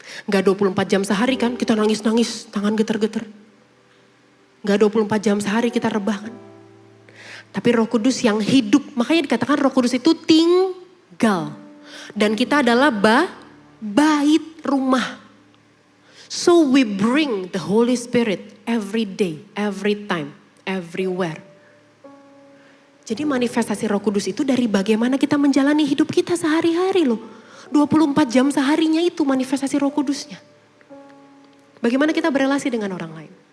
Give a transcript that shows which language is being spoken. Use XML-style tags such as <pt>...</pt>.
<id>Gak 24 jam sehari kan, kita nangis-nangis, tangan geter-geter. Gak 24 jam sehari kita rebah kan. Tapi Roh Kudus yang hidup, makanya dikatakan Roh Kudus itu tinggal. Dan kita adalah bait rumah.</id> <en>So we bring the Holy Spirit every day, every time, everywhere.</en> <id>Jadi manifestasi Roh Kudus itu dari bagaimana kita menjalani hidup kita sehari-hari loh. 24 jam seharinya itu manifestasi Roh Kudusnya. Bagaimana kita berelasi dengan orang lain.</id>